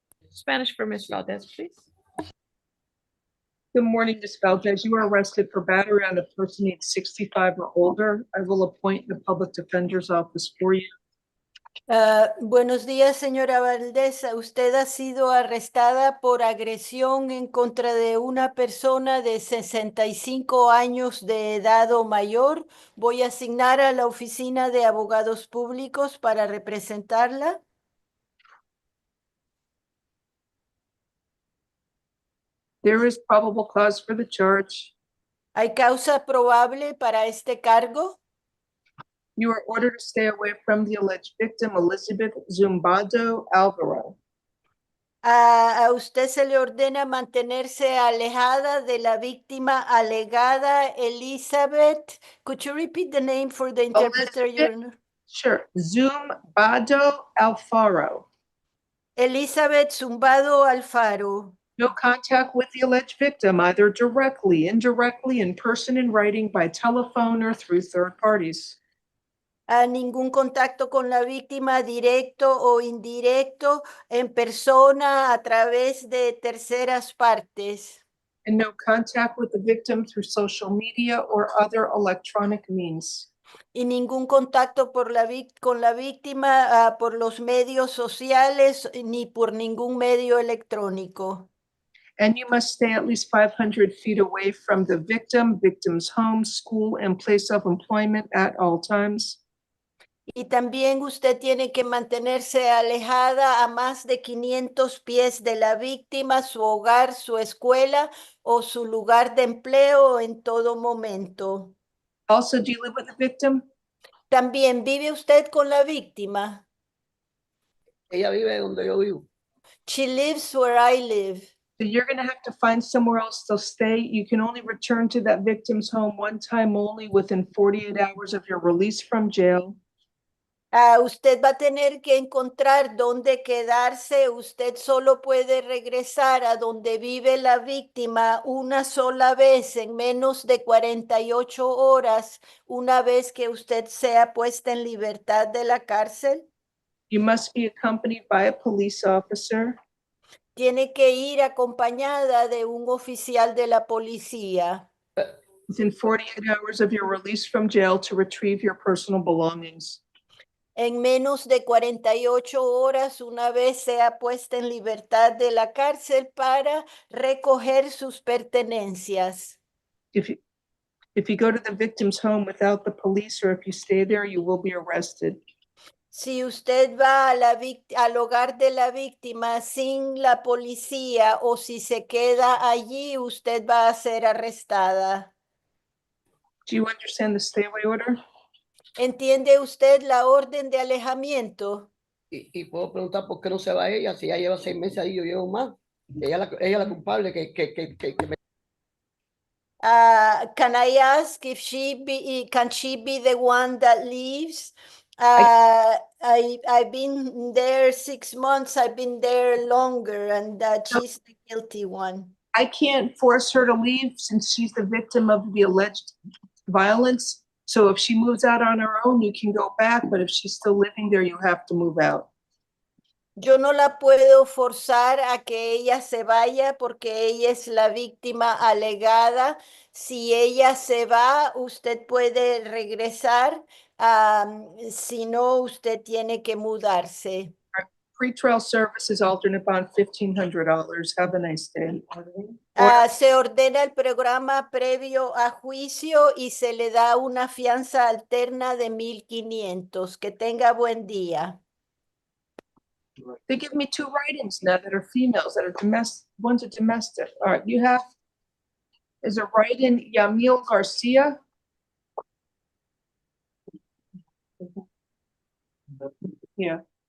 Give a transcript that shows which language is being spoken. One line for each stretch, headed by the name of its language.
English: Spanish for Ms. Valdez, please. Good morning, Ms. Valdez. You were arrested for battery on a person aged 65 or older. I will appoint the public defender's office for you.
Spanish: Buenos días, señora Valdés. Usted ha sido arrestada por agresión en contra de una persona de 65 años de edad o mayor. Voy a asignar a la oficina de abogados públicos para representarla.
English: There is probable cause for the charge.
Spanish: ¿Hay causa probable para este cargo?
English: You are ordered to stay away from the alleged victim, Elizabeth Zumbado Alvaro.
Spanish: A usted se le ordena mantenerse alejada de la víctima alegada, Elizabeth.
English: Could you repeat the name for the interpreter, Your Honor? Sure. Zumbado Alfaro. Elizabeth Zumbado Alfaro. No contact with the alleged victim, either directly, indirectly, in person, in writing, by telephone, or through third parties.
Spanish: A ningún contacto con la víctima directo o indirecto, en persona, a través de terceras partes.
English: And no contact with the victim through social media or other electronic means.
Spanish: Y ningún contacto con la víctima por los medios sociales ni por ningún medio electrónico.
English: And you must stay at least 500 feet away from the victim, victim's home, school, and place of employment at all times.
Spanish: Y también usted tiene que mantenerse alejada a más de 500 pies de la víctima, su hogar, su escuela o su lugar de empleo en todo momento.
English: Also, do you live with the victim?
Spanish: También, ¿vive usted con la víctima? Ella vive donde yo vivo.
English: She lives where I live. So you're going to have to find somewhere else to stay. You can only return to that victim's home one time only within 48 hours of your release from jail.
Spanish: Usted va a tener que encontrar dónde quedarse. Usted solo puede regresar a donde vive la víctima una sola vez en menos de 48 horas, una vez que usted sea puesta en libertad de la cárcel.
English: You must be accompanied by a police officer.
Spanish: Tiene que ir acompañada de un oficial de la policía.
English: Within 48 hours of your release from jail to retrieve your personal belongings.
Spanish: En menos de 48 horas, una vez sea puesta en libertad de la cárcel, para recoger sus pertenencias.
English: If you go to the victim's home without the police, or if you stay there, you will be arrested.
Spanish: Si usted va al hogar de la víctima sin la policía, o si se queda allí, usted va a ser arrestada.
English: Do you understand the stay away order?
Spanish: ¿Entiende usted la orden de alejamiento? Y puedo preguntar por qué no se va ella, si ella lleva 6 meses ahí, yo llevo más. Ella es la culpable que me...
English: Can I ask if can she be the one that leaves? I've been there 6 months. I've been there longer, and she's the guilty one. I can't force her to leave since she's the victim of the alleged violence. So if she moves out on her own, you can go back. But if she's still living there, you have to move out.
Spanish: Yo no la puedo forzar a que ella se vaya porque ella es la víctima alegada. Si ella se va, usted puede regresar. Si no, usted tiene que mudarse.
English: Pretrial services alternate bond $1,500. Have a nice day.
Spanish: Se ordena el programa previo a juicio y se le da una fianza alterna de 1,500. Que tenga buen día.
English: They give me 2 write-ins now that are females, that are domestic. One's a domestic. All right, you have, is a write-in Yamil Garcia. Yeah.